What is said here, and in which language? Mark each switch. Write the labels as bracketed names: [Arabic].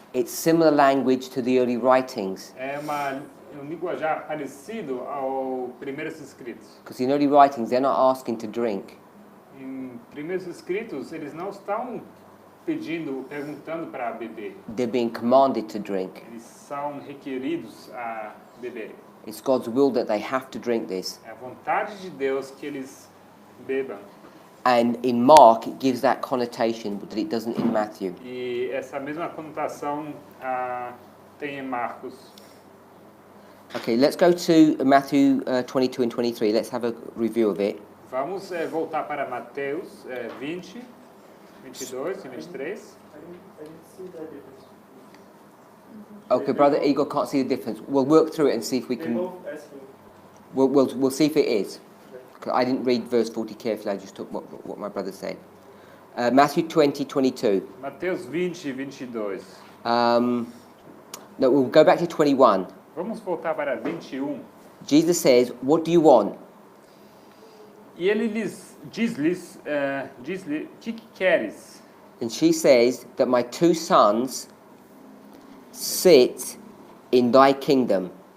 [English] it's similar language to the early writings. [Portuguese] é um linguajar parecido ao primeiros escritos. [English] Because in early writings, they're not asking to drink. [Portuguese] Em primeiros escritos, eles não estão perguntando para beber. [English] They're being commanded to drink. [Portuguese] Eles são requeridos a beberem. [English] It's God's will that they have to drink this. [Portuguese] É a vontade de Deus que eles bebam. [English] And in Mark, it gives that connotation, but it doesn't in Matthew. [Portuguese] E essa mesma conotação tem em Marcos. [English] Okay, let's go to Matthew 22 and 23. Let's have a review of it. [Portuguese] Vamos voltar para Mateus 20, 22 e 23. [English] I didn't see that difference. Okay, Brother Igor can't see the difference. We'll work through it and see if we They can. both asking. We'll see if it is. 'Cause I didn't read verse 40 carefully. I just took what my brother said. Matthew 20, 22. [Portuguese] Mateus 20, 22. [English] No, we'll go back to 21. [Portuguese] Vamos voltar para 21. [English] Jesus says, "What do you want?" [Portuguese] E ele diz-lhes, que queres? [English] And she says that my two sons sit in thy kingdom.